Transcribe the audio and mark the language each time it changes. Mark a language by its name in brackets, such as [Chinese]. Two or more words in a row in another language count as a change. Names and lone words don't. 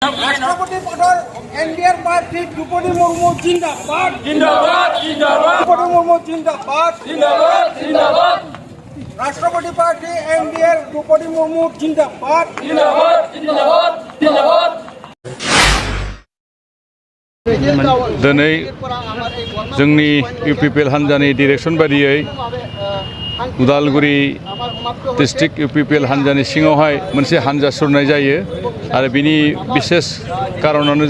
[Hindi] राष्ट्रपति पदर एनडीआर पार्टी द्रौपदी मुर्मू जिंदाबाद जिंदाबाद जिंदाबाद द्रौपदी मुर्मू जिंदाबाद जिंदाबाद जिंदाबाद राष्ट्रपति पार्टी एनडीआर द्रौपदी मुर्मू जिंदाबाद जिंदाबाद जिंदाबाद जिंदाबाद [Bodo] दिनै जोंनि इउपिपिएल हान्जानि डिरेक्सन बायदियै उदालगुरि डिस्ट्रिक्ट इउपिपिएल हान्जानि सिङावहाय मोनसे हान्जा सुरनाय जायो आरो बिनि बिसेस कारनानो